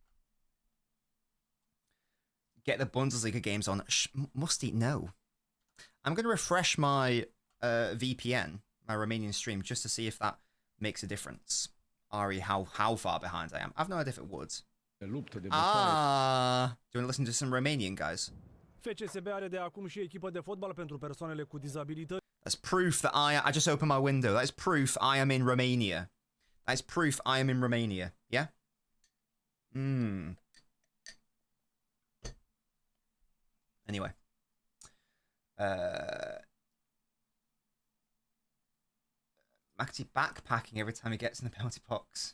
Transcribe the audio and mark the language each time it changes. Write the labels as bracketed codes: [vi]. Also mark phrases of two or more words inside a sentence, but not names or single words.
[en] Get the Bundesliga games on. Musty, no. I'm going to refresh my VPN, my Romanian stream, just to see if that makes a difference. Ari, how far behind I am. I've no idea if it would. Do you want to listen to some Romanian, guys? [ro] FCSB are de acum și echipă de fotbal pentru persoanele cu dizabilități. [en] That's proof that I just opened my window. That's proof I am in Romania. That's proof I am in Romania. Yeah? Anyway. McAtee backpacking every time he gets in the penalty box.